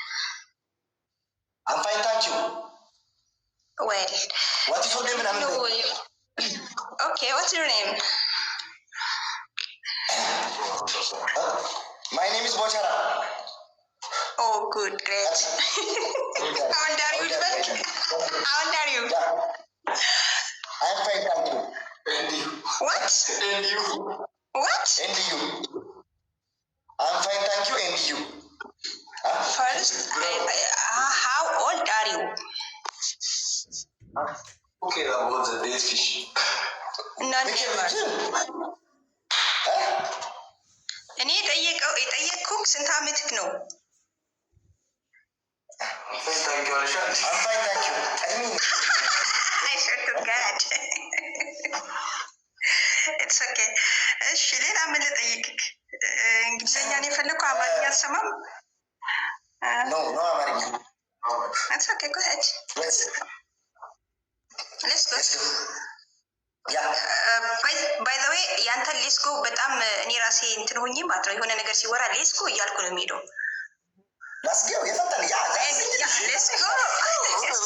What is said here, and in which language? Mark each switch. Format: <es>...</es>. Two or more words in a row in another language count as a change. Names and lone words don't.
<en>I'm fine thank you ዌል what is your name ምናምን okay what's your name? my name is ቦቸራ። oh good great How old are you? How old are you? I'm fine, thank you. And you. What? And you. What? And you? I'm fine, thank you. And you? Huh? First, how old are you? Okay, about the dead fish. Not Okay, never. Huh?</en> <am>እኔ የጠየቅኩህ ስንት ዓመትህ ነው?</am> <en>Thank you, Alisha. I'm fine, thank you. I mean, I swear to God. It's okay.</en> <am>እሺ ሌላ ምን ልጠይቅህ? እንግሊዝኛ ነው የፈለግኩህ? አማርኛ አትሰማም? no, አማርኛ።</am> <en>It's okay, go ahead. Let's go. Yeah. By the way,</en> <am>ያንተን</am> <en>let's go</en> <am>በጣም እኔ ራሴ እንትን ሆኜ ማለት ነው የሆነ ነገር ሲወራ</am> <en>let's go</en> <am>እያልኩ ነው የሚሄደው።</am> <en>Let's go.</en> <am>የፈጠን ያ</am> <en>Let's go.</en>